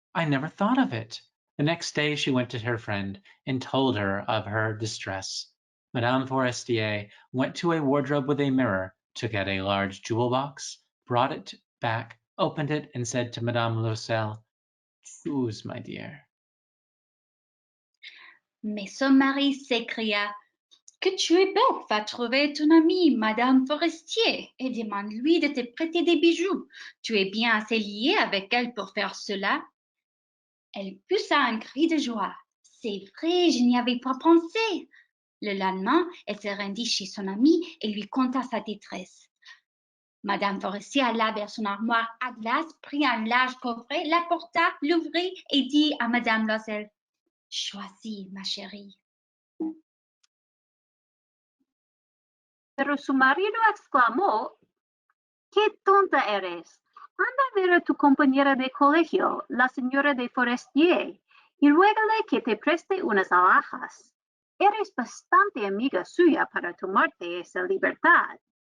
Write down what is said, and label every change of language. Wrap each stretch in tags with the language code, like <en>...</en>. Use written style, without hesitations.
<en>I never thought of it." The next day she went to her friend and told her of her distress. Madame Forestier went to a wardrobe with a mirror, took out a large jewel box, brought it back, opened it, and said to Madame Loisel, "Choose, my dear."</en> <fr>Mais son mari s'écria: Que tu es bête, va trouver ton amie, Madame Forestier, et demande-lui de te prêter des bijoux. Tu es bien assez lié avec elle pour faire cela. Elle poussa un cri de joie. C'est vrai, je n'y avais pas pensé. Le lendemain, elle se rendit chez son amie et lui conta sa détresse. Madame Forestier alla vers son armoire à glace, prit un large coffret, l'apporta, l'ouvrit et dit à Madame Loisel: Choisis, ma chérie.</fr> <es>Pero su marido exclamó: ¡Qué tonta eres! Anda a ver a tu compañera de colegio, la señora de Forestier, y ruégale que te preste unas alhajas. Eres bastante amiga suya para tomarte esa libertad.</es>